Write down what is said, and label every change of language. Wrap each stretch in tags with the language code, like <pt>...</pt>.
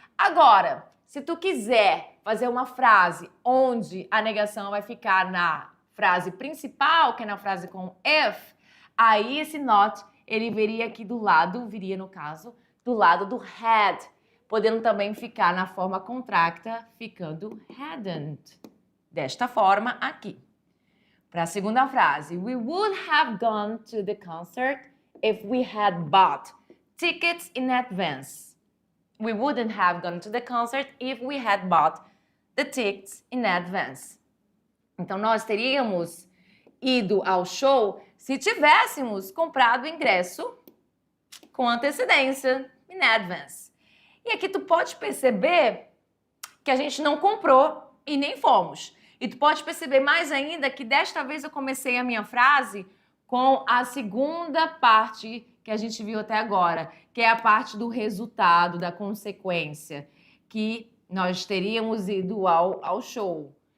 <pt>Agora, se tu quiser fazer uma frase onde a negação vai ficar na frase principal, que é na frase com if, aí esse not, ele viria aqui do lado, viria no caso, do lado do had, podendo também ficar na forma contracta, ficando hadn't. Desta forma aqui. Para a segunda frase,</pt> <en>we would have gone to the concert if we had bought tickets in advance. We wouldn't have gone to the concert if we had bought the tickets in advance.</en> <pt>Então, nós teríamos ido ao show se tivéssemos comprado o ingresso com antecedência, in advance. E aqui tu pode perceber que a gente não comprou e nem fomos. E tu pode perceber mais ainda que desta vez eu comecei a minha frase com a segunda parte que a gente viu até agora, que é a parte do resultado, da consequência, que nós teríamos ido ao show.</pt>